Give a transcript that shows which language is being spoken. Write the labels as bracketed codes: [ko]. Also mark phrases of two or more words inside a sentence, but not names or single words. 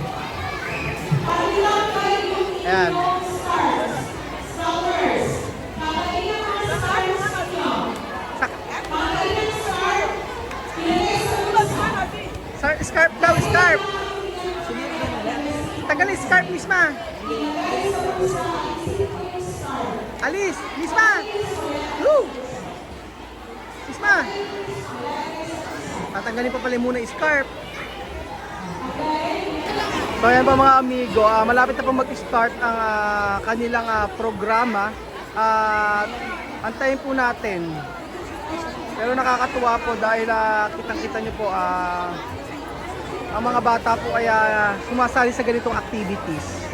[tl] Ayan. Scarf daw, scarf. Tagal scarf, Misma. Alis, Misma. Woo! Misma. Tatanggalin pa pala muna yung scarf. So ayan pa mga amigo, malapit na po mag-start ang kanilang programa. Antayin po natin. Pero nakakatuwa po dahil kitang-kita nyo po ang mga bata po ay sumasali sa ganitong activities.